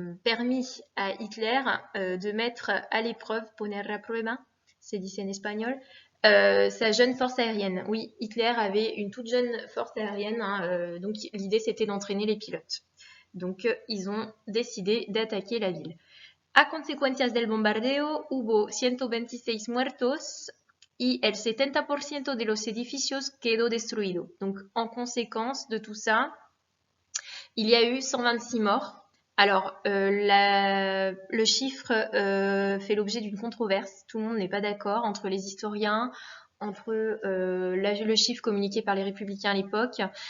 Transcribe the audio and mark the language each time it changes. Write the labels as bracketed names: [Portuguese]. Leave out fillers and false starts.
[French] permis à Hitler de mettre à l'épreuve, [Spanish] poner a prueba, [French] c'est dit en espagnol, sa jeune force aérienne. Oui, Hitler avait une toute jeune force aérienne, hein, donc l'idée c'était d'entraîner les pilotes. Donc ils ont décidé d'attaquer la ville. [Spanish] A consecuencias del bombardeo hubo 126 muertos y el 70% de los edificios quedó destruido. [French] Donc en conséquence de tout ça, il y a eu 126 morts. Alors, le chiffre fait l'objet d'une controverse. Tout le monde n'est pas d'accord entre les historiens, entre le chiffre communiqué par les républicains à l'époque.